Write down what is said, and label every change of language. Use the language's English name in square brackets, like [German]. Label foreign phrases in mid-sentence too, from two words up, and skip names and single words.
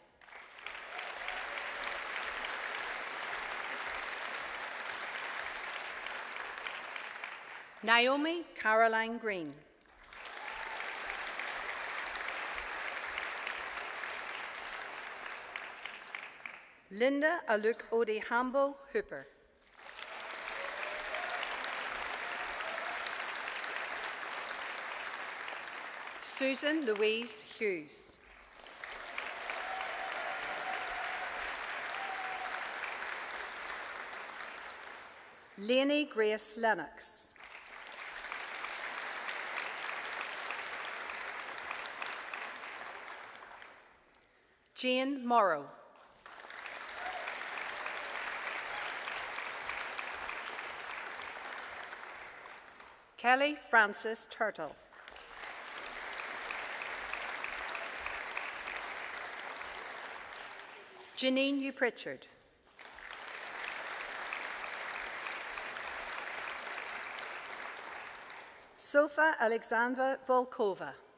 [English] Naomi Caroline Green. Linda Aluk Odi Hambo Hooper. Susan Louise Hughes. Lainey Grace Lennox. Jane Morrow. Kelly Frances Turtle. Janine U. Pritchard. Sofa Alexandra Volkova.